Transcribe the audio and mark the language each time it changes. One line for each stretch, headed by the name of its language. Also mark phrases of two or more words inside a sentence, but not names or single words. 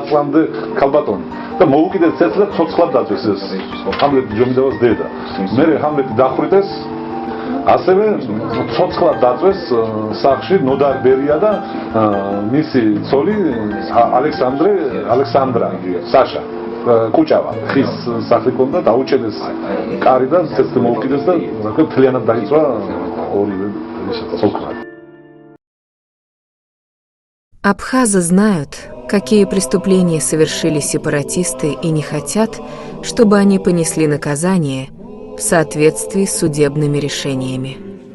Georgian: წლამდე ქალბატონი და მოუკიდეს ცეცხლი და ცოცხლად დაწვეს ეს ჰამლეტ ჯომიდავას დედა მერე ჰამლეტი დახვრიტეს ასევე ცოცხლად დაწვეს სახში ნოდარ ბერია და მისი ცოლი ალექსანდრა საშა კუჭავა ხის სახლი ჰქონდა დაუჩენეს კარი და ცეცხლი მოუკიდეს და რა ქვია მთლიანად დაიწვა ორივე ცოცხლად.
Russian: Абхазы знают, какие преступления совершили сепаратисты и не хотят, чтобы они понесли наказание в соответствии с судебными решениями.